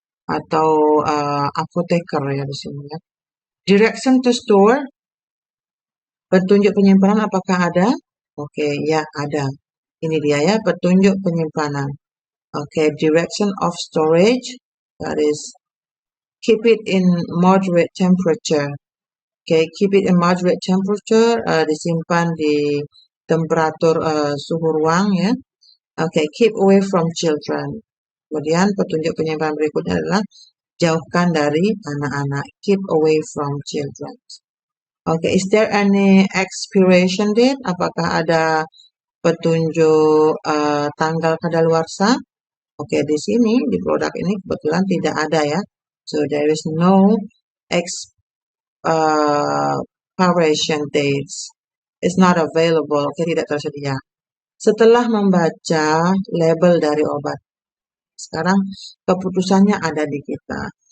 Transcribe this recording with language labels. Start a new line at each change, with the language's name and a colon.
Indonesian: Atau apoteker ya di sini ya.
English: Direction to store.
Indonesian: Petunjuk penyimpanan apakah ada? Oke, ya ada. Ini dia ya, petunjuk penyimpanan.
English: Oke, direction of storage. That is, keep it in moderate temperature.
Indonesian: Oke,
English: keep it in moderate temperature.
Indonesian: Disimpan di temperatur suhu ruang ya.
English: Oke, keep away from children.
Indonesian: Kemudian petunjuk penyimpanan berikutnya adalah jauhkan dari anak-anak.
English: Keep away from children. Oke, is there any expiration date?
Indonesian: Apakah ada petunjuk tanggal kadaluarsa? Oke, di sini di produk ini kebetulan tidak ada ya.
English: So there is no expiration dates. It's not available. Oke,
Indonesian: tidak tersedia. Setelah membaca label dari obat, sekarang keputusannya ada di kita.